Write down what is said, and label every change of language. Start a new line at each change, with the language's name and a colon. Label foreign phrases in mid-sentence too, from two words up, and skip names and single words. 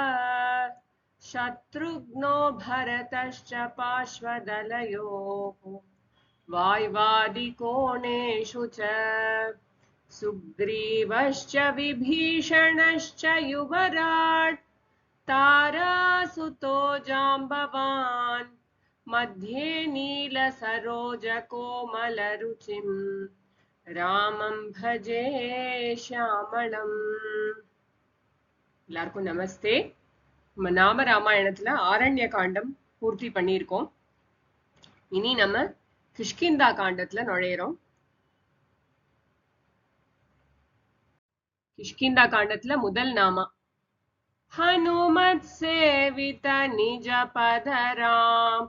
Sanskrit: शत्रुघ्नो भरतश्च पार्श्वदलयोः वाय्वादिकोणेषु च सुग्रीवश्च विभीषणश्च युवराट् तारासुतो जाम्बवान् मध्ये नीलसरोजकोमलरुचिम् रामं भजे श्यामळम्.
Tamil: எல்லாருக்கும் நமஸ்தே. நம்ம நாம ராமாயணத்துல ஆரண்ய காண்டம் பூர்த்தி பண்ணியிருக்கோம். இனி நம்ம கிஷ்கிந்தா காண்டத்துல நுழையிறோம். கிஷ்கிந்தா காண்டத்துல முதல் நாமா
Sanskrit: हनुमत् सेवित निज पदाम्.